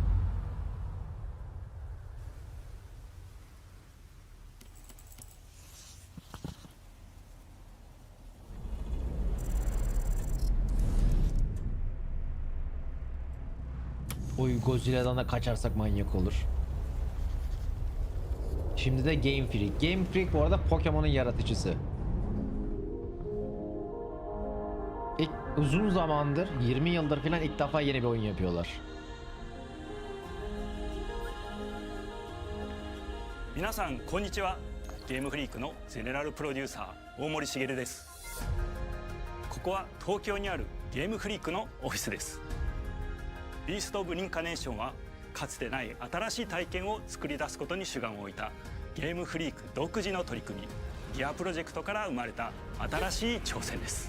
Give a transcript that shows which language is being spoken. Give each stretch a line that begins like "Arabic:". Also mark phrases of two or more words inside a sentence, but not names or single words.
Turkish: Oy Godzilla'dan da kaçarsak manyak olur. Şimdi de Game Freak. Game Freak bu arada Pokemon'un yaratıcısı. Uzun zamandır 20 yıldır falan ilk defa yeni bir oyun yapıyorlar.
Japanese: 皆さんこんにちは。ゲームフリークのゼネラルプロデューサー大森茂です。ここは東京にあるゲームフリークのオフィスです。ビースト・オブ・リンカネーションはかつてない新しい体験を作り出すことに主眼を置いたゲームフリーク独自の取り組みギアプロジェクトから生まれた新しい挑戦です。